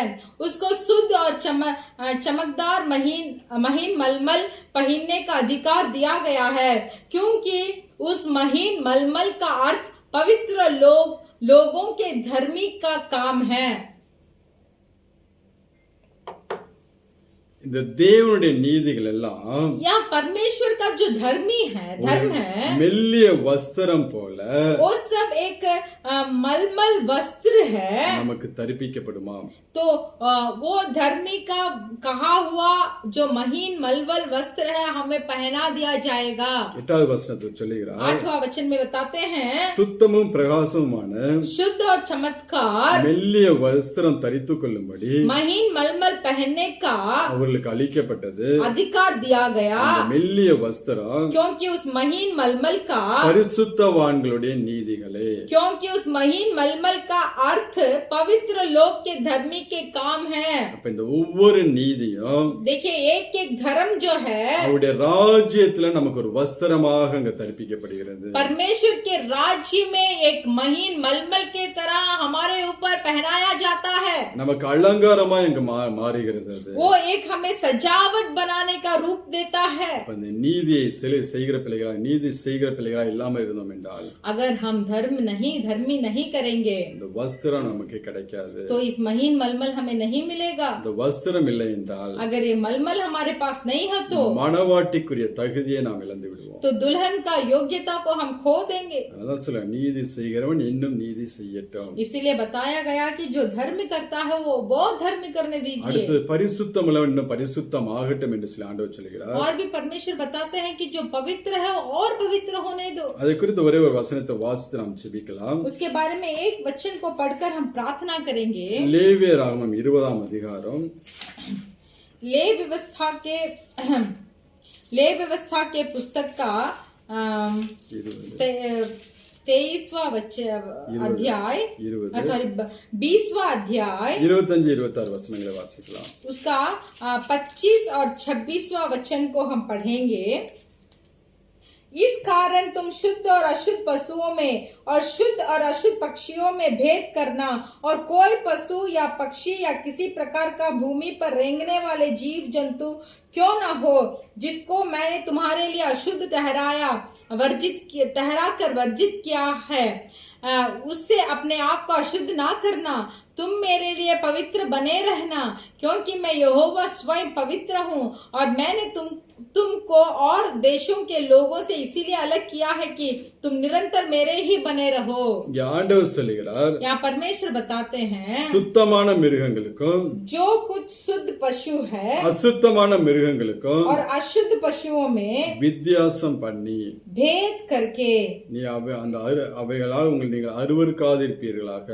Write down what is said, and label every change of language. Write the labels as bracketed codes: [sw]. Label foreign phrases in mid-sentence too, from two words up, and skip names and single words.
[hi] उसको शुद्ध और चमकदार महीन मलमल पहनने का अधिकार दिया गया है, क्योंकि उस महीन मलमल का अर्थ पवित्र लोगों के धर्मी का काम है। [ta] இந்த தேவனுடைய நீதிகள் எல்லாம் [hi] यहाँ परमेश्वर का जो धर्म है [ta] மெல்லிய வஸ்திரம் போல [hi] वो सब एक मलमल वस्त्र है। [ta] நமக்கு தரிப்பிக்கப்படுமா? [hi] तो वो धर्मी का कहा हुआ जो महीन मलमल वस्त्र है हमें पहना दिया जाएगा। [ta] 8வது வசனத்தில் சொல்லுகிறார், [hi] 8वां वचन में बताते हैं, [ta] சுத்தமும் பிரகாசமுமான [hi] शुद्ध और चमत्कार [ta] மெல்லிய வஸ்திரம் தரித்துக் கொள்ளும்படி [hi] महीन मलमल पहनने का [ta] அவர்களுக்கு அளிக்கப்பட்டது. [hi] अधिकार दिया गया, [ta] அந்த மெல்லிய வஸ்திரம் [hi] क्योंकि उस महीन मलमल का [ta] பரிசுத்தவான்களுடைய நீதிகளே, [hi] क्योंकि उस महीन मलमल का अर्थ पवित्र लोग के धर्मी के काम है। [ta] அப்ப இந்த ஒவ்வொரு நீதியும் [hi] देखिए एक एक धर्म जो है [ta] அவருடைய ராஜ்யத்துல நமக்கு ஒரு வஸ்திரமாக அங்க தரிப்பிக்கப்படுகிறது. [hi] परमेश्वर के राज्य में एक महीन मलमल के तरह हमारे ऊपर पहनाया जाता है। [ta] நமக்கு அலங்காரமா இங்க மாறுகிறது. அது [hi] वो एक हमें सजावट बनाने का रूप देता है। [ta] அப்ப இந்த நீதியை செய்கிற பிள்ளைகளா, நீதி செய்கிற பிள்ளைகளா இல்லாம இருந்தோம் என்றால் [hi] अगर हम धर्मी नहीं करेंगे [ta] இந்த வஸ்திரம் நமக்கு கிடைக்காது. [hi] तो इस महीन मलमल हमें नहीं मिलेगा। [ta] இந்த வஸ்திரம் இல்லை என்றால் [hi] अगर ये मलमल हमारे पास नहीं है तो [ta] மணவாட்டிக்குரிய தகுதியை நாம் இழந்து விடுவோம். [hi] तो दुल्हन का योग्यता को हम खो देंगे। [ta] அதான் சொல்ல, நீதி செய்கிறவன் இன்னும் நீதி செய்யட்டும். [hi] इसीलिए बताया गया कि जो धर्म करता है वो बहुत धर्म करने दीजिए। [ta] அடுத்து பரிசுத்தம் உள்ளவன் இன்னும் பரிசுத்தம் ஆகட்டும் என்று சொல்லி ஆண்டவர் சொல்கிறார். [hi] और भी परमेश्वर बताते हैं कि जो पवित्र है और पवित्र होने दो। [ta] அதை குறித்து ஒரே ஒரு வசனத்தை வாசித்து நாம் ஜெபிக்கலாம். [hi] उसके बारे में एक वचन को पढ़कर हम प्रार्थना करेंगे। [ta] லேவியராகமம் 20ஆம் அதிகாரம் [hi] ले व्यवस्था के पुस्तक का 23वां अध्याय 20वां अध्याय [ta] 25-26 वचनங்களை வாசிக்கலாம். [hi] उसका 25 और 26वां वचन को हम पढ़ेंगे। इस कारण तुम शुद्ध और अशुद्ध पशुओं में और शुद्ध और अशुद्ध पक्षियों में भेद करना, और कोई पशु या पक्षी या किसी प्रकार का भूमि पर रेंगने वाले जीव जंतु क्यों न हो, जिसको मैंने तुम्हारे लिए अशुद्ध ठहरा कर वर्जित किया है, उससे अपने आप को अशुद्ध ना करना। तुम मेरे लिए पवित्र बने रहना, क्योंकि मैं यहोवा स्वयं पवित्र हूँ, और मैंने तुमको और देशों के लोगों से इसीलिए अलग किया है कि तुम निरंतर मेरे ही बने रहो। [ta] ஆண்டவர் சொல்லுகிறார், [hi] यहाँ परमेश्वर बताते हैं [ta] சுத்தமான மிருகங்களுக்கும் [hi] जो कुछ शुद्ध पशु है [ta] அசுத்தமான மிருகங்களுக்கும் [hi] और अशुद्ध पशुओं में [ta] வித்தியாசம் பண்ணி [hi] भेद करके [ta] நீ அவைகளால் நீங்கள் அருவருக்காதிருப்பீர்களாக